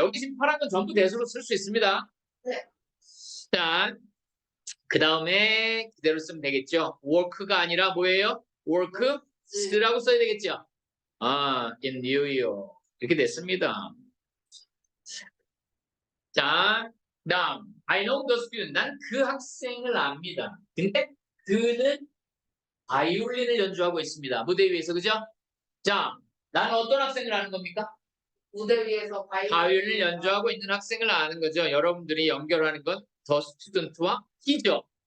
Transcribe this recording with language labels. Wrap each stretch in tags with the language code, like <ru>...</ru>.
<ko>여기 지금 파란 건 전부 대수로 쓸 수 있습니다. 네. 자, 그 다음에 그대로 쓰면 되겠죠. work가 아니라 뭐예요? works라고 써야 되겠죠. 아, in New York 이렇게 됐습니다. 자, 다음</ko> <en>I know the student.</en> <ko>난 그 학생을 압니다. 근데 그는 바이올린을 연주하고 있습니다. 무대 위에서 그죠? 자, 나는 어떤 학생을 아는 겁니까? 무대 위에서 바이올린을 연주하고 있는 학생을 아는 거죠. 여러분들이 연결하는 건 the student와 he죠.</ko>